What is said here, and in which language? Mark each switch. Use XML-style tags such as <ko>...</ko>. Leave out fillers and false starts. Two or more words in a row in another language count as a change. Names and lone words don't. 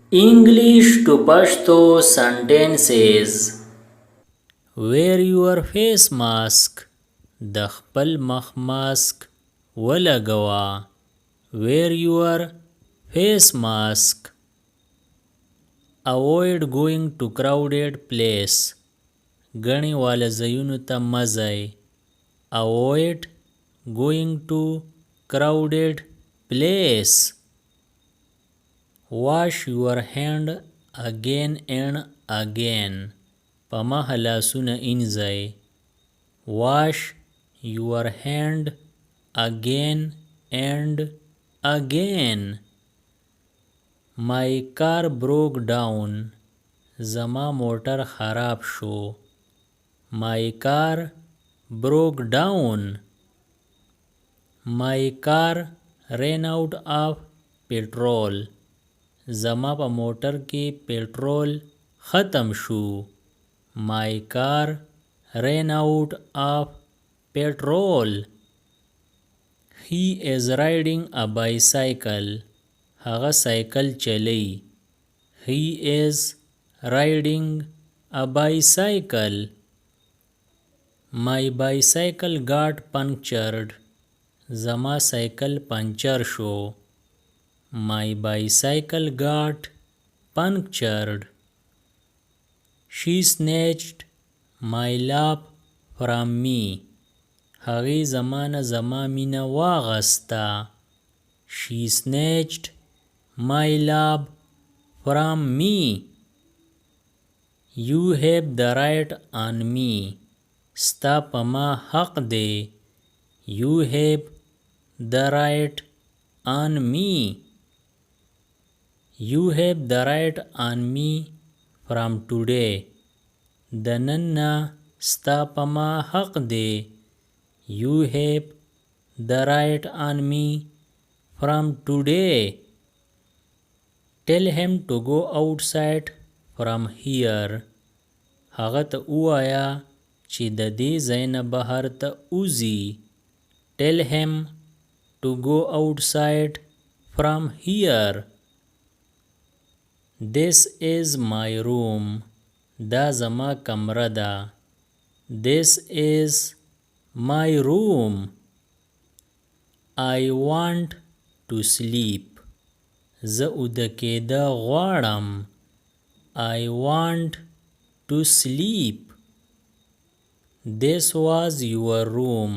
<en>English to Pashto sentences. Wear your face mask.</en> <ps>د خپل مخ ماسک ولګوه.</ps> <en>Wear your face mask. Avoid going to crowded place.</en> <ps>ګڼې واله ځایونو ته مه ځئ.</ps> <en>Avoid going to crowded place. Wash your hand again and again.</en> <ps>په مخ لاسونه انځئ.</ps> <en>Wash your hand again and again. My car broke down.</en> <ps>زما موټر خراب شو.</ps> <en>My car broke down. My car ran out of petrol.</en> <ps>زما په موټر کې پټرول ختم شو.</ps> <en>My car ran out of petrol. He is riding a bicycle.</en> <ps>هغه سایکل چلی.</ps> <en>He is riding a bicycle. My bicycle got punctured.</en> <ps>زما سایکل پنچر شو.</ps> <en>My bicycle got punctured. She snatched my love from me.</en> <ps>هغې زمانه زما مینه واغسته.</ps> <en>She snatched my love from me. You have the right on me.</en> <ps>ستا په ما حق دی.</ps> <en>You have the right on me. You have the right on me from today.</en> <ps>د نن نه ستا په ما حق دی.</ps> <en>You have the right on me from today. Tell him to go outside from here.</en> <ps>هغه ته ووایه چې د دې ځای نه بهر ته وځي.</ps> <en>Tell him to go outside from here. This is my room.</en> <ps>دا زما کمره ده.</ps> <en>This is my room. I want to sleep.</en> <ps>زه اوده کېده غواړم.</ps> <en>I want to sleep. This was your room.</en>